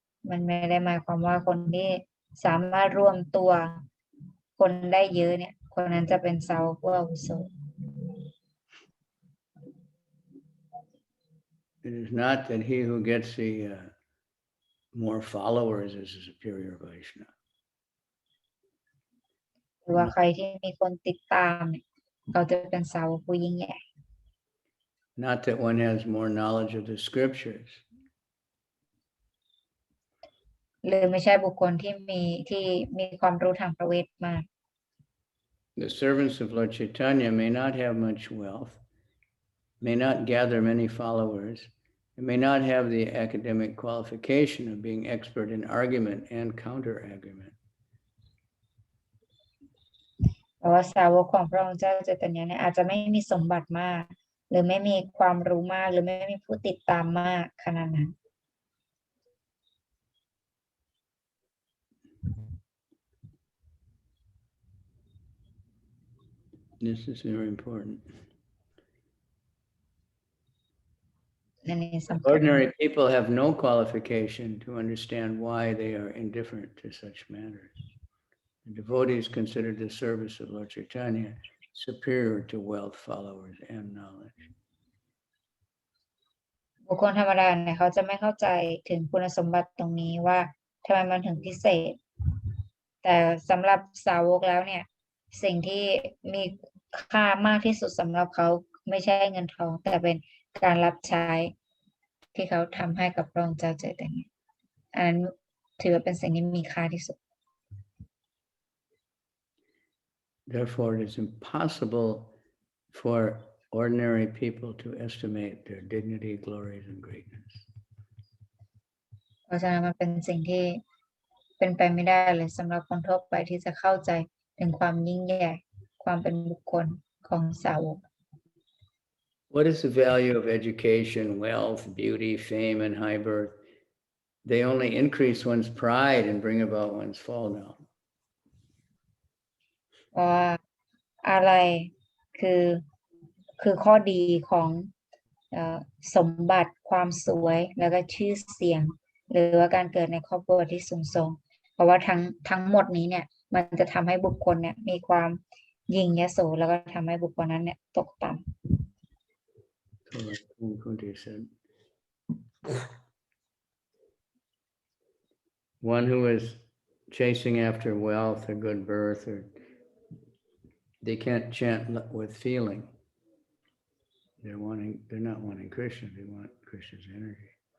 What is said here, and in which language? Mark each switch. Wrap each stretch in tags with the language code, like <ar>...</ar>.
<th>มันไม่ได้หมายความว่าคนที่สามารถรวมตัวคนได้เยอะเนี่ยคนนั้นจะเป็นสาวกผู้อาวุโส</th> <en>It is not that he who gets the more followers is a superior Vaishnava.</en> <th>หรือว่าใครที่มีคนติดตามเนี่ยเขาจะเป็นสาวกผู้ยิ่งใหญ่</th> <en>Not that one has more knowledge of the scriptures.</en> <th>หรือไม่ใช่บุคคลที่มีความรู้ทางพระเวทมาก</th> <en>The servants of Lord Chaitanya may not have much wealth, may not gather many followers, and may not have the academic qualification of being expert in argument and counter-argument.</en> <th>เพราะว่าสาวกของพระองค์เจ้าเจตญาเนี่ยอาจจะไม่มีสมบัติมากหรือไม่มีความรู้มากหรือไม่มีผู้ติดตามมากขนาดนั้น</th> <en>This is very important. Ordinary people have no qualification to understand why they are indifferent to such matters. The devotees consider the service of Lord Chaitanya superior to wealth, followers, and knowledge.</en> <th>บุคคลธรรมดาเนี่ยเขาจะไม่เข้าใจถึงคุณสมบัติตรงนี้ว่าทำไมมันถึงพิเศษ แต่สำหรับสาวกแล้วเนี่ย สิ่งที่มีค่ามากที่สุดสำหรับเขาไม่ใช่เงินทอง แต่เป็นการรับใช้ที่เขาทำให้กับพระองค์เจ้าใจแต่เนี้ยอันนั้นถือว่าเป็นสิ่งที่มีค่าที่สุด</th> <en>Therefore, it is impossible for ordinary people to estimate their dignity, glories, and greatness.</en> <th>เพราะฉะนั้นมันเป็นสิ่งที่เป็นไปไม่ได้เลยสำหรับคนทั่วไปที่จะเข้าใจถึงความยิ่งใหญ่ความเป็นบุคคลของสาวก</th> <en>What is the value of education, wealth, beauty, fame, and high birth? They only increase one's pride and bring about one's fall down.</en> <th>ว่าอะไรคือข้อดีของสมบัติความสวยแล้วก็ชื่อเสียง หรือว่าการเกิดในครอบครัวที่สูงส่งเพราะว่าทั้งหมดนี้เนี่ยมันจะทำให้บุคคลเนี่ยมีความยิ่งยโสแล้วก็ทำให้บุคคลนั้นเนี่ยตกต่ำ</th> <en>So like Kunti said, one who is chasing after wealth or good birth, or they can't chant with feeling. They're not wanting Krishna, they want Krishna's energy.</en>